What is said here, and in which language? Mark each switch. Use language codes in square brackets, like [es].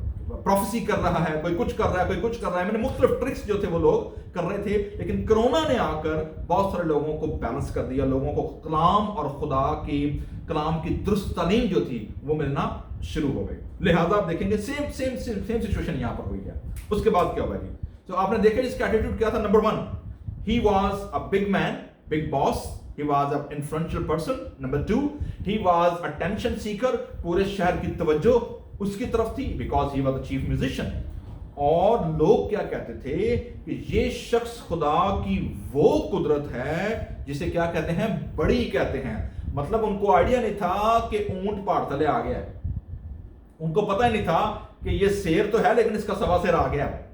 [hi] Prophecy कर रहा है, कोई कुछ कर रहा है, कोई कुछ कर रहा है, मैंने मुख्तलिफ ट्रिक्स जो थे वो लोग कर रहे थे। लेकिन कोरोना ने आकर बहुत सारे लोगों को बैलेंस कर दिया, लोगों को कलाम और खुदा की कलाम की दुरुस्त तालीम जो थी वो मिलना शुरू हो गई। लिहाजा आप देखेंगे सेम सिचुएशन यहाँ पर हुई है। उसके बाद क्या हुआ जी? तो आपने देखा इसका एटीट्यूड क्या था? [en] Number 1, he was a big man, big boss, he was an influential person. Number 2, he was attention seeker, [hi] पूरे शहर की तवज्जो उसकी तरफ थी, [en] because he was the chief musician. [hi] और लोग क्या कहते थे कि ये शख्स खुदा की वो कुदरत है जिसे क्या कहते हैं, बड़ी कहते हैं। मतलब उनको आइडिया नहीं था कि ऊंट पहाड़ तले आ गया है, उनको पता ही नहीं था कि ये शेर तो है लेकिन इसका सवा शेर आ गया।